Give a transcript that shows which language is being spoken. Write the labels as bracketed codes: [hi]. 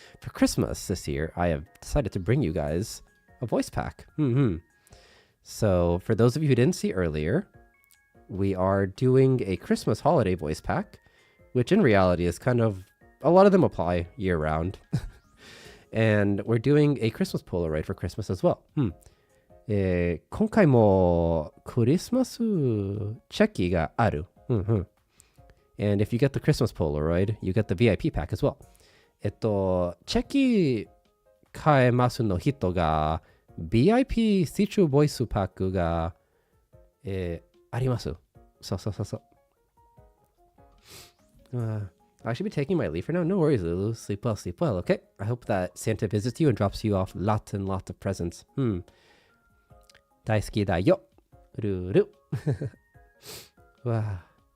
[en] For Christmas this year, I have decided to bring you guys a voice pack. So, for those of you who didn't see earlier, we are doing a Christmas holiday voice pack, which in reality is kind of, a lot of them apply year round. And we're doing a Christmas Polaroid for Christmas as well. [ja] 今回もクリスマスチェキがある。 [en] And if you get the Christmas Polaroid, you get the VIP pack as well. [ja] チェキ買えますの人が VIP シチューボイスパックが、あります。そう。 [en] I should be taking my leave for now. No worries, Lulu. Sleep well, sleep well, okay? I hope that Santa visits you and drops you off lots and lots of presents. [ja] 大好きだよ。ルール。わあ。